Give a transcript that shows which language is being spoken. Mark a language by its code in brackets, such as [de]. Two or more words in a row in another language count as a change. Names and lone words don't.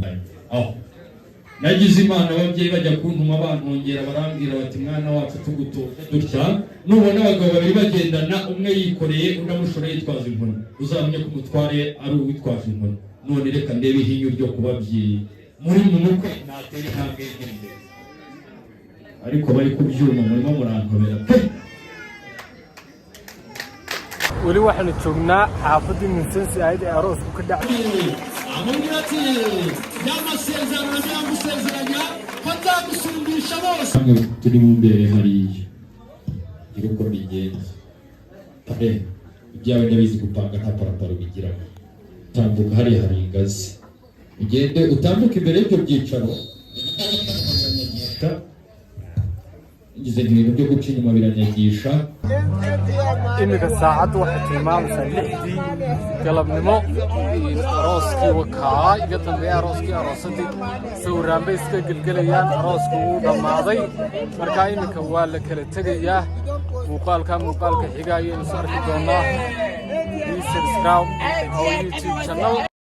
[rw] nagize imana ababyeyi bajya kuntuma bantongera barambwira bati mwana wacu tugutoza dutya nubona abagabo babiri bagendana umwe yikoreye undi amushoreye yitwaza inkoni uzamenye ko umutware ari uwitwaje inkoni none reka ndebe ihinyu ryo kubabyeyi muri mu mukwe natera intambwe imbere ariko bari kubyuma murimo murantobera pe [so] weli waxaanu joognaa xaafadii minsensi ahayd ee aroosku ka dhacay [rw] amubwira ati yamasezerano yagusezeranya ko nzagusumbisha bose turi mu mbere hariya iri uko bigenza pare ibyawe ndabizi gupanga nta paraparo bigira tambuka hariya hari ingazi ugende utambuka imbere y'ibyo byicaro ngize ibintu byo guca inyuma biranyagisha [so] imika saacaddu waxay tilmaamaysaa 6dii galabnimo arooskii wakaa iga dambeeya arooskii aroosadii sawiraan bay iska gelgelayaan arooska wuu dhammaaday markaa imika waa la kala tegayaa muuqaalka xiga ayaynu is arki doonaa [en] subscribe our YouTube channel